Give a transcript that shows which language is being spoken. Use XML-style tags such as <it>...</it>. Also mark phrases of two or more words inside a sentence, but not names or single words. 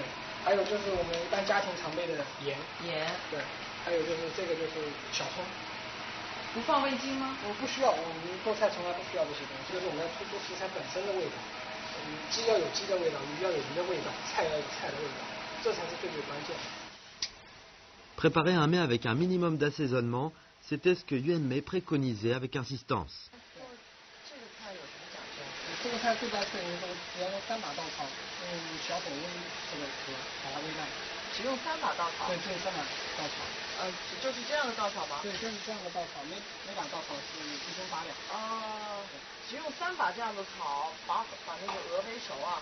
<zh>还有就是我们一般家庭常备的盐。对。还有就是这个就是小葱。不放味精吗？我不需要，我们做菜从来不需要这些东西，就是我们要突出食材本身的味道。鸡要有鸡的味道，鱼要有鱼的味道，菜要有菜的味道，这才是最关键的。</zh> <fr>Préparer un mets avec un minimum d'assaisonnement, c'était ce que Yuan Mei préconisait avec insistance.</fr> <zh>这个菜最佳配合只要用3把稻草，用小火煨这个壳把它煨烂。只用3把稻草？对，3把稻草。就是这样的稻草吗？对，就是这样的稻草，每把稻草是1斤8两。只用3把这样的草，把那个鹅煨熟啊？</zh>